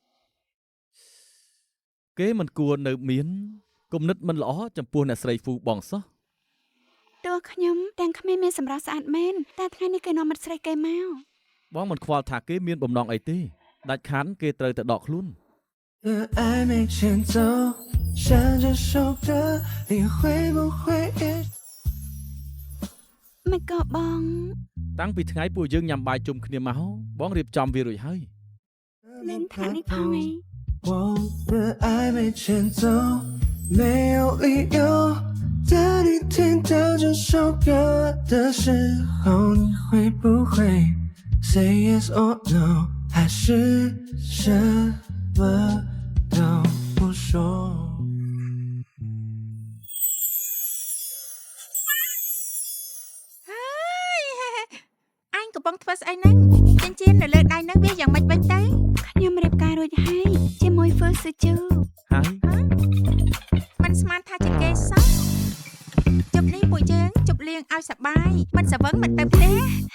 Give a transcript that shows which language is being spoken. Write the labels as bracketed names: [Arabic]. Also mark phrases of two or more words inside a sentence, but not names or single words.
[Khmer] គេមិនគួរនៅមានគំនិតមិនល្អចំពោះអ្នកស្រីហ្វូបងសោះ តួខ្ញុំទាំងក្មេងមានសម្រស់ស្អាតមែនតែថ្ងៃនេះគេនាំមិត្តស្រីគេមក បងមិនខ្វល់ថាគេមានបំណងអីទេដាច់ខានគេត្រូវតែដកខ្លួន [Chinese] 的暧昧前奏，像这首歌，你会不会也？ [Khmer] មិនក៏បង តាំងពីថ្ងៃពួកយើងញ៉ាំបាយជុំគ្នាមកបងរៀបចំវារួចហើយ លេងថានេះផងឯង [Chinese] 往日暧昧前走，没有理由。当你听到这首歌的时候，你会不会 [English] say yes or no？ [Chinese] 还是什么都不说？ [Khmer] អញកំពុងធ្វើស្អីហ្នឹងចិញ្ចៀននៅលើដៃហ្នឹងវាយ៉ាងម៉េចវិញទៅ ខ្ញុំរៀបការរួចហើយជាមួយ First Suju ហើយ មិនស្មានថាជាគេសោះជប់នេះពួកយើងជប់លៀងឲ្យសប្បាយមិនសវឹងមិនទៅផ្ទះ